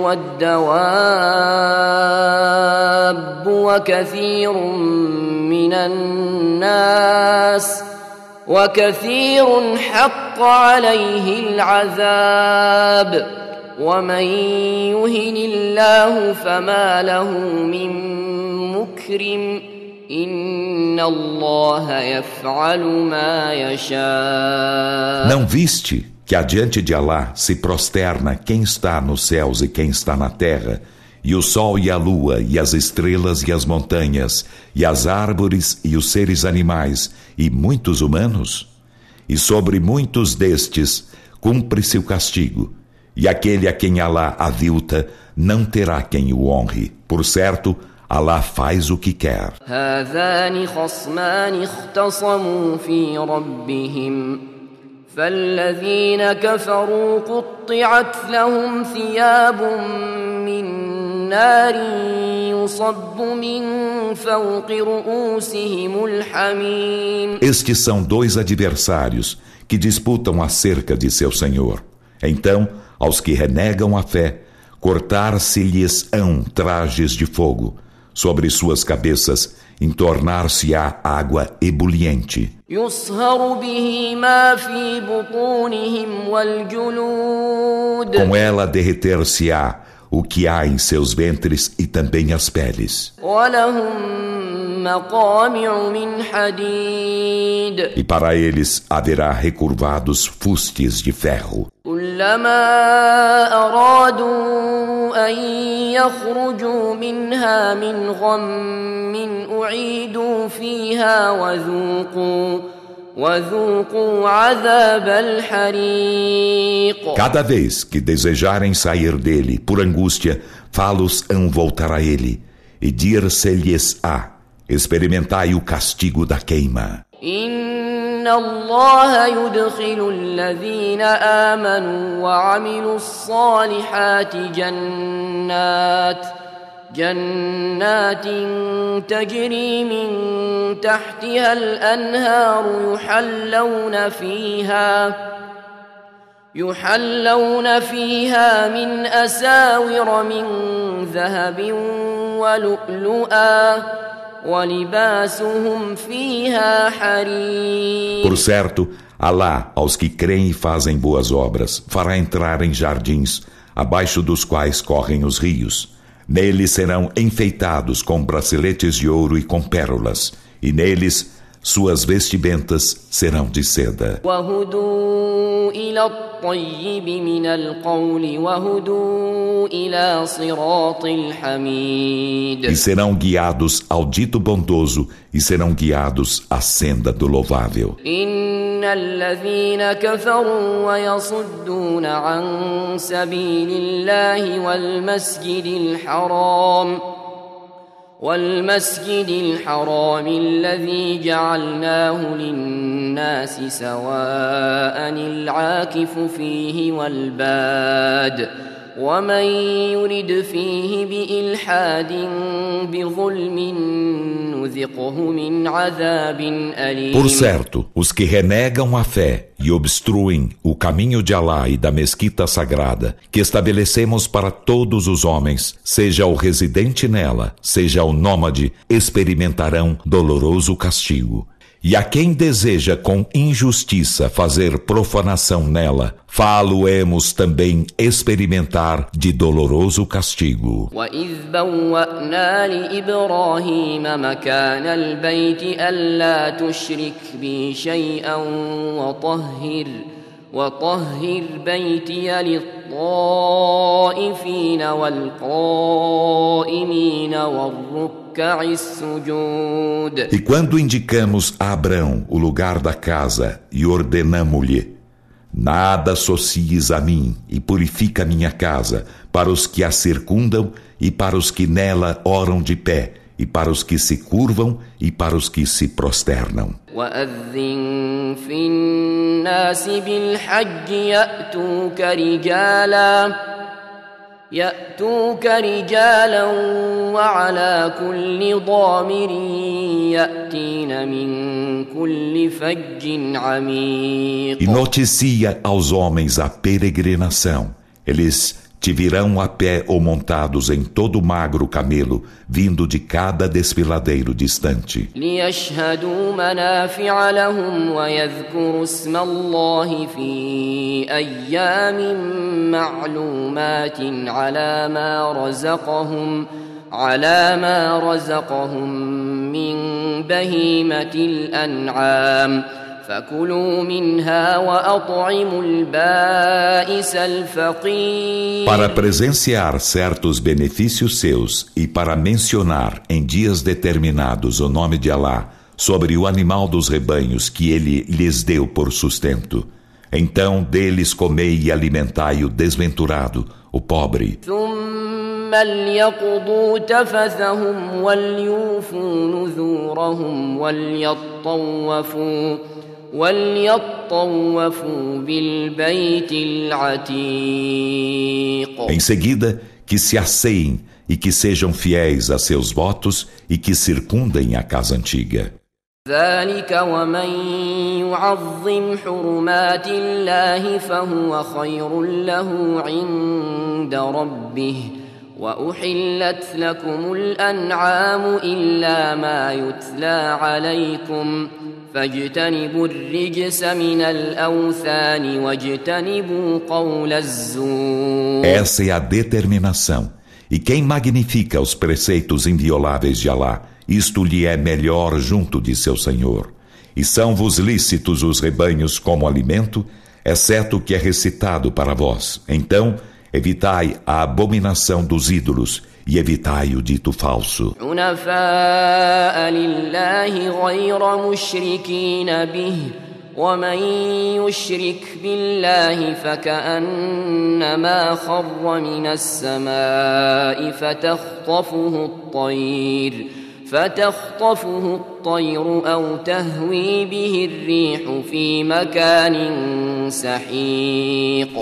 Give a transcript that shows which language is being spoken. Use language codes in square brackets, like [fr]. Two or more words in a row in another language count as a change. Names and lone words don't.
[ar] والدواب وكثير حق عليه العذاب ومن يهن الله فما له من مكرم إن الله يفعل ما يشاء. [pt] Não viste que adiante de Alá se prosterna quem está nos céus e quem está na terra, e o sol e a lua, e as estrelas e as montanhas, e as árvores e os seres animais, e muitos humanos? E sobre muitos destes cumpre-se o castigo, e aquele a quem Alá avilta não terá quem o honre. Por certo, Alá faz o que quer. [ar] هذان خصمان اختصموا في ربهم فالذين كفروا قطعت لهم ثياب من نار يصب من فوق رؤوسهم الحميم. [pt] Estes são dois adversários que disputam acerca de seu Senhor. Então, aos que renegam a fé, cortar-se-lhes-ão trajes de fogo. Sobre suas cabeças entornar-se-á água ebuliente. Com ela derreter-se-á o que há em seus ventres e também as peles. E para eles haverá recurvados fustes de ferro. [ar] أن يخرجوا منها من غم أعيدوا فيها وذوقوا عذاب الحريق. [pt] Cada vez que desejarem sair dele por angústia, fá-los-ão voltar a ele, e dir-se-lhes-á: experimentai o castigo da queima. [ar] إن الله يدخل الذين آمنوا وعملوا الصالحات جنات تجري من تحتها الأنهار يحلون فيها من أساور من ذهب ولؤلؤا [pt] Por certo, Alá, aos que creem e fazem boas obras, fará entrar em jardins, abaixo dos quais correm os rios. Neles serão enfeitados com braceletes de ouro e com pérolas, e neles suas vestimentas serão de seda. E serão guiados ao dito bondoso e serão guiados à senda do louvável. [ar] الذين كفروا ويصدون عن سبيل الله والمسجد الحرام الذي جعلناه للناس سواء العاكف فيه والباد ومن يرد فيه بإلحاد بظلم نذقه من عذاب أليم. [pt] Por certo, os que renegam a fé e obstruem o caminho de Alá e da mesquita sagrada, que estabelecemos para todos os homens, seja o residente nela, seja o nômade, experimentarão doloroso castigo. E a quem deseja com injustiça fazer profanação nela, fá-lo-emos também experimentar de doloroso castigo. [ar] وَإِذْ بَوَّأْنَا لِإِبْرَاهِيمَ مَكَانَ الْبَيْتِ أَلَّا تُشْرِكْ بِي شَيْئًا وَطَهِّرْ بَيْتِيَ لِلطَّائِفِينَ وَالْقَائِمِينَ وَالرُّكَّعِ السُّجُودِ. [pt] E quando indicamos a Abrão o lugar da casa e ordenamo-lhe: nada associes a mim e purifica minha casa, para os que a circundam e para os que nela oram de pé, e para os que se curvam e para os que se prosternam. [ar] وَأَذِّن فِي النَّاسِ بِالْحَجِّ يَأْتُوكَ رِجَالًا يأتوك رجالا وعلى كل ضامر يأتين من كل فج عميق. [pt] E noticia aos homens a peregrinação. Eles te virão a pé ou montados em todo magro camelo, vindo de cada desfiladeiro distante. [ar] ليشهدوا منافع لهم ويذكروا اسم الله في أيام معلومات على ما رزقهم من بهيمة الأنعام فكلوا منها وأطعموا البائس الفقير. [pt] Para presenciar certos benefícios seus e para mencionar em dias determinados o nome de Alá sobre o animal dos rebanhos que ele lhes deu por sustento. Então deles comei e alimentai o desventurado, o pobre. [ar] ثم ليقضوا تفثهم وليوفوا نذورهم وليطوفوا بالبيت العتيق. [pt] Em seguida, que se asseiem e que sejam fiéis a seus votos e que circundem a casa antiga. [ar] ذلك ومن يعظم حرمات الله فهو خير له عند ربه وأحلت لكم الأنعام إلا ما يتلى عليكم فاجتنبوا الرجس من الأوثان واجتنبوا قول الزور. [pt] Essa é a determinação. E quem magnifica os preceitos invioláveis de Alá, isto lhe é melhor junto de seu Senhor. E são-vos lícitos os rebanhos como alimento, exceto o que é recitado para vós. Então, evitai a abominação dos ídolos e evitai o dito falso. [ar] حنفاء لله غير مشركين به ومن يشرك بالله فكأنما خر من السماء فتخطفه الطير أو تهوي به الريح في مكان سحيق.